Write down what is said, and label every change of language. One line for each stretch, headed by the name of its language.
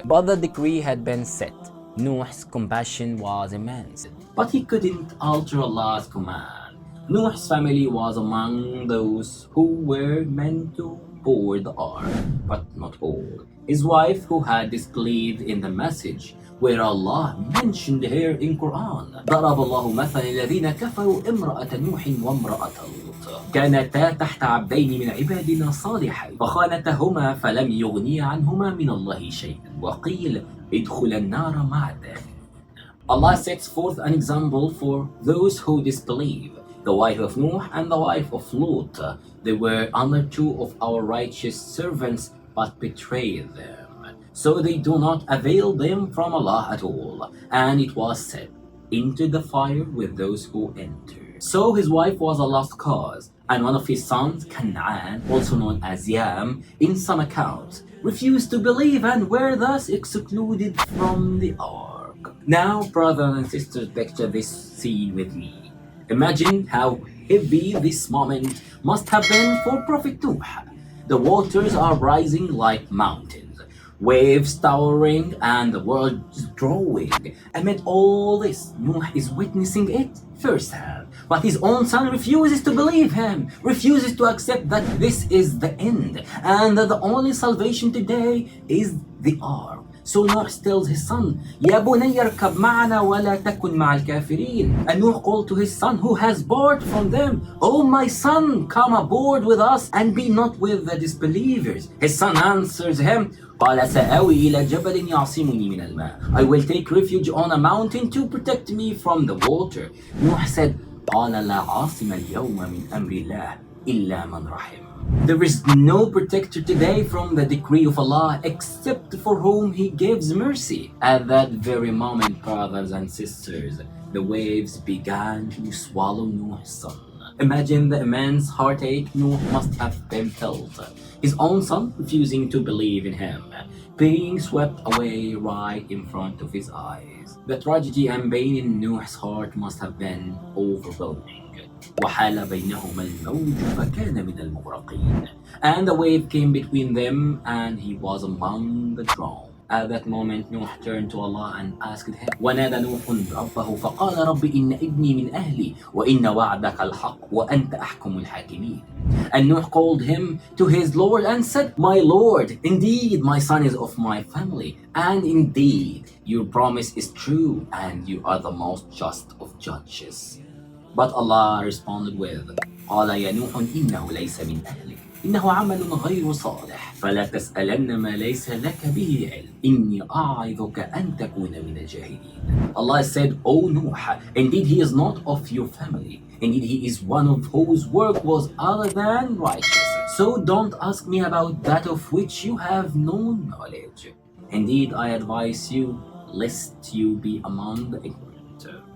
English: But the decree had been set. Noah's compassion was immense, but he couldn't alter Allah's command. Noah's family was among those who were meant to board the ark, but not all. His wife, who had disbelieved in the message, where Allah mentioned her in Quran.
Arabic: ضرب الله مثلا الذين كفروا امرأة نوح وامرأة لوط كانتا تحت عبدين من عبادنا صالحين فخانتهما فلم يغنيا عنهما من الله شيئا وقيل ادخلا النار مع الداخلين.
English: Allah sets forth an example for those who disbelieve. The wife of Noah and the wife of Lot. They were under two of our righteous servants, but betrayed them. So they do not avail them from Allah at all. And it was said, into the fire with those who enter. So his wife was a lost cause, and one of his sons, Canaan, also known as Yam, in some accounts, refused to believe and were thus excluded from the ark. Now, brothers and sisters, picture this scene with me. Imagine how heavy this moment must have been for Prophet Noah. The waters are rising like mountains, waves towering, and the world is drawing. Amid all this, Noah is witnessing it firsthand. But his own son refuses to believe him, refuses to accept that this is the end, and that the only salvation today is the ark. So Noah tells his son,
Arabic: يا بني اركب معنا ولا تكن مع الكافرين.
English: And Noah called to his son who has borrowed from them, Oh my son, come aboard with us and be not with the disbelievers. His son answers him,
Arabic: قال سآوي إلى جبل يعصمني من الماء.
English: I will take refuge on a mountain to protect me from the water. Noah said,
Arabic: قال لا عاصم اليوم من أمر الله إلا من رحم.
English: There is no protector today from the decree of Allah except for whom He gives mercy. At that very moment, brothers and sisters, the waves began to swallow Noah's son. Imagine the immense heartache Noah must have been felt. His own son refusing to believe in him, being swept away right in front of his eyes. The tragedy and pain in Noah's heart must have been overwhelming.
Arabic: وحال بينهما الموج فكان من المغرقين.
English: And the wave came between them and he was among the drowned. At that moment Noah turned to Allah and asked him,
Arabic: ونادى نوح ربه فقال رب إن ابني من أهلي وإن وعدك الحق وأنت أحكم الحاكمين.
English: And Noah called him to his Lord and said, My Lord, indeed my son is of my family, and indeed your promise is true and you are the most just of judges. But Allah responded with,
Arabic: قال يا نوح إنه ليس من أهلك إنه عمل غير صالح فلا تسألن ما ليس لك به علم إني أعظك أن تكون من الجاهلين.
English: Allah said, O Noah, indeed he is not of your family. Indeed he is one of whose work was other than righteous. So don't ask me about that of which you have no knowledge. Indeed I advise you lest you be among the ignorant.